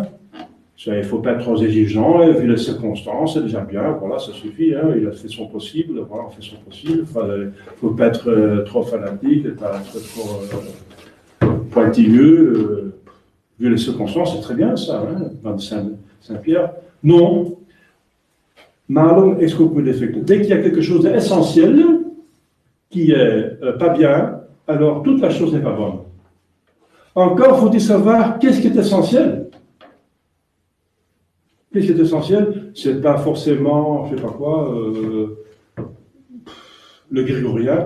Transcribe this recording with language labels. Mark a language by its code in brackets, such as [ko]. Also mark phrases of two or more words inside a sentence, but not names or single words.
[fr] Il ne faut pas être trop exigeant, vu les circonstances, c'est déjà bien, voilà, ça suffit, hein, il a fait son possible, voilà, on fait son possible, il ne faut pas être trop fanatique, pas être trop pointilleux, vu les circonstances, c'est très bien ça, hein, Saint-Pierre. [la] Non, malum ex quocumque defectu. [fr] Dès qu'il y a quelque chose d'essentiel qui est pas bien, alors toute la chose n'est pas bonne. Encore faut-il savoir qu'est-ce qui est essentiel. Qu'est-ce qui est essentiel? C'est pas forcément, je ne sais pas quoi, le grégorien.